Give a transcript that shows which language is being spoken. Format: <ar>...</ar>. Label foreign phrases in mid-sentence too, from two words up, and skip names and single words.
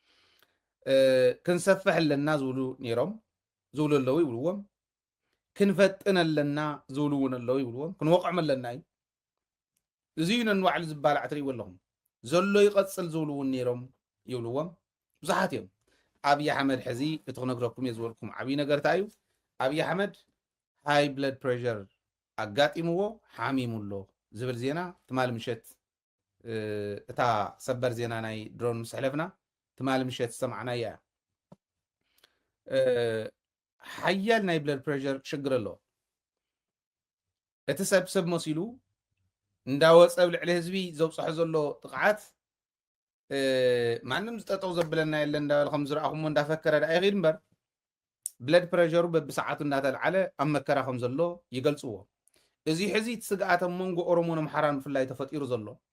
<ti>ክንሰፍሕ ኣለና ዝብሉ ነይሮም ዝብሉ ኣለዉ ይብልዎም ክንፈጥን ኣለና ዝብሉ እውን ኣለዉ ይብልዎም ክንወቅዖም ኣለና እዩ እዚዩ ነንባዕሉ ዝባላዕ ትርእይዎ ኣለኹም ዘሎ ይቐፅል ዝብሉ እውን ነይሮም ይብልዎም ብዙሓት እዮም አብይ አሕመድ ሕዚ እቲ ክነግረኩም እየ ዝበልኩም ዓብይ ነገር እንታይ እዩ አብይ አሕመድ</ti> <en>high blood pressure</en> <ti>ኣጋጢምዎ ሓሚሙሎ ዝብል ዜና ትማል ምሸት እታ ሰበር ዜና ናይ ድሮን ምስ ሕለፍና ትማል ምሸት ሰማዕና እያ ሓያል ናይ</ti> <en>blood pressure</en> <ti>ሽግር ኣለዎ እቲ ሰብ መሲሉ እንዳወፀ ብልዕሊ ህዝቢ ዘብፅሖ ዘሎ ጥቕዓት ማንም ዝጠጠው ዘብለና የለ እንዳበለ ከም ዝረኣኹሞ እንዳፈከረ ዳ ይኸይድ እምበር</ti> <en>blood pressure</en> <ti>በብሰዓቱ እንዳተልዓለ ኣብ መከራ ከም ዘሎ ይገልፅዎ እዚ ሕዚ ትስግኣት ኣብ መንጎ ኦሮሞን ኣምሓራን ብፍላይ ተፈጢሩ ዘሎ</ti>